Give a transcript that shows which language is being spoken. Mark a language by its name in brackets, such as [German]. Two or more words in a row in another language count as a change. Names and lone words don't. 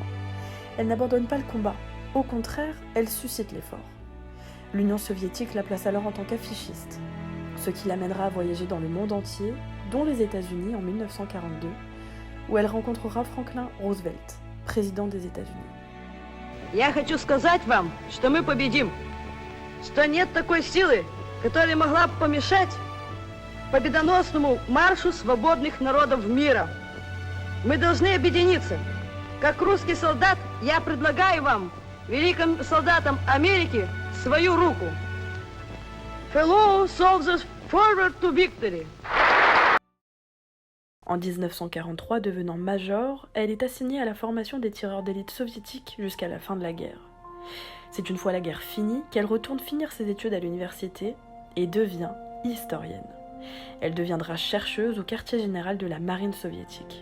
[French] Elle n'abandonne pas le combat, au contraire, elle suscite l'effort. L'Union soviétique la place alors en tant qu'affichiste, ce qui l'amènera à voyager dans le monde entier, dont les États-Unis en 1942, où elle rencontrera Franklin Roosevelt, président des États-Unis. [Russian] Я хочу сказать вам, что мы победим, что нет такой силы, которая могла бы помешать победоносному маршу свободных народов мира. Мы должны объединиться. Как русский солдат, я предлагаю вам, великим солдатам Америки, свою руку. [English] Fellow soldiers, forward to victory. [French] En 1943, devenant major, elle est assignée à la formation des tireurs d'élite soviétiques jusqu'à la fin de la guerre. C'est une fois la guerre finie qu'elle retourne finir ses études à l'université et devient historienne. Elle deviendra chercheuse au quartier général de la marine soviétique.